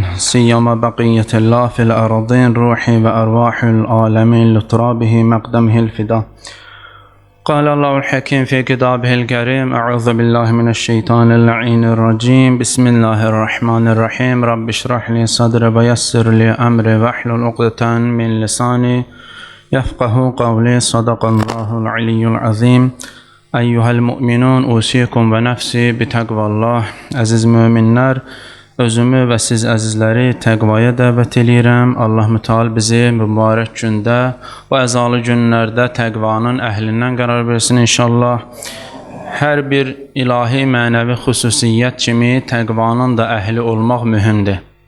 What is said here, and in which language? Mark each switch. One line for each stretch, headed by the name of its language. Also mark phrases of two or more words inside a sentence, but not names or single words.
Arabic: سيما بقية الله في الأرضين روحي وأرواح العالمين لترابه مقدمه الفداء قال الله الحكيم في كتابه الكريم أعوذ بالله من الشيطان اللعين الرجيم بسم الله الرحمن الرحيم رب اشرح لي صدري ويسر لي أمري واحلل عقدة من لساني يفقه قولي صدق الله العلي العظيم أيها المؤمنون أوصيكم ونفسي بتقوى الله.
Azerbaijani: Aziz müminlər, özümü və siz əzizləri təqvaya dəvət eləyirəm. Allah Mütəal bizi mübarək gündə və əzalı günlərdə təqvanın əhlindən qərar versin inşallah. Hər bir ilahi mənəvi xüsusiyyət kimi təqvanın da əhli olmaq mühümdür.